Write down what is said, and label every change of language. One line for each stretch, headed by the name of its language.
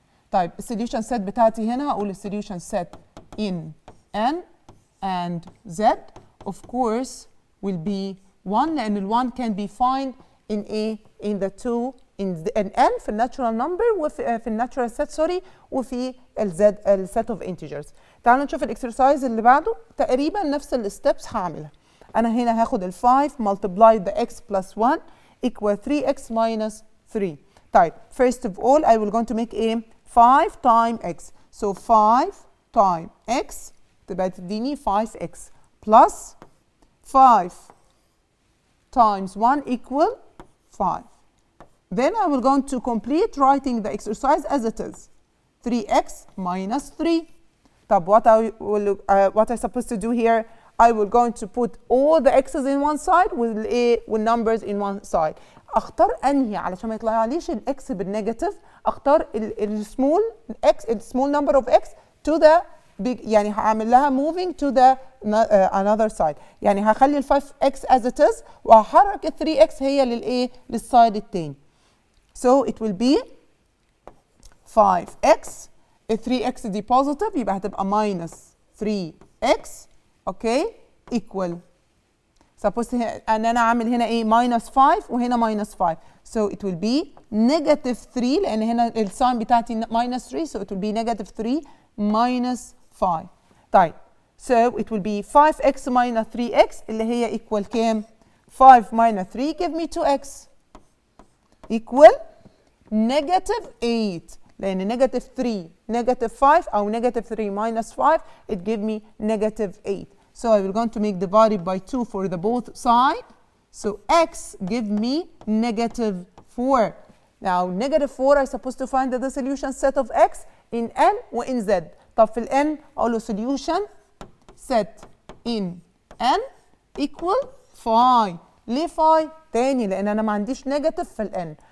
Arabic: طيب السوليوشن سيت بتاعتي هنا هقول السوليوشن سيت
English: in n and z of course will be 1
Arabic: لأن ال 1
English: can be found in a in the two in n
Arabic: في الناتشورال نمبر وفي الناتشورال سيت سوري وفي الزد السيت اوف انتجرز. تعالوا نشوف الاكسرسايز اللي بعده تقريبا نفس الستبس هعملها. انا هنا هاخد ال 5
English: multiply the x plus 1 equal 3x minus 3. طيب first of all I will going to make a 5 times x. So 5 times x
Arabic: تبقى تديني
English: 5x plus 5 times 1 equal 5. Then I will go to complete writing the exercise as it is. 3x minus 3. طب what I supposed to do here? I will going to put all the x's in one side with numbers in one side.
Arabic: اختار انهي علشان ما يطلعليش الاكس بالنيجاتيف. اختار السمول x السمول
English: number of x to the
Arabic: يعني هعمل لها
English: moving to the another side.
Arabic: يعني هخلي ال 5x as it is وهحرك ال 3x هي للايه؟ للسايد التاني.
English: So it will be 5x، ال 3x دي positive
Arabic: يبقى هتبقى
English: minus 3x okay equal.
Arabic: suppose ان انا اعمل هنا ايه؟ minus 5 وهنا minus 5.
English: So it will be negative 3
Arabic: لان هنا الساين بتاعتي
English: minus 3 so it will be negative 3 minus 5. طيب so it will be 5x minus 3x
Arabic: اللي هي
English: equal كام؟ 5 minus 3 give me 2x equal negative 8 لأن negative 3 negative 5 أو negative 3 minus 5 it give me negative 8. So I will going to make divided by 2 for the both side. So x give me negative 4. Now negative 4 I supposed to find the solution set of x in n و in z.
Arabic: طب في ال n أقول له
English: solution set in n equal phi.
Arabic: ليه phi؟ تاني لأن أنا ما عنديش negative في ال n.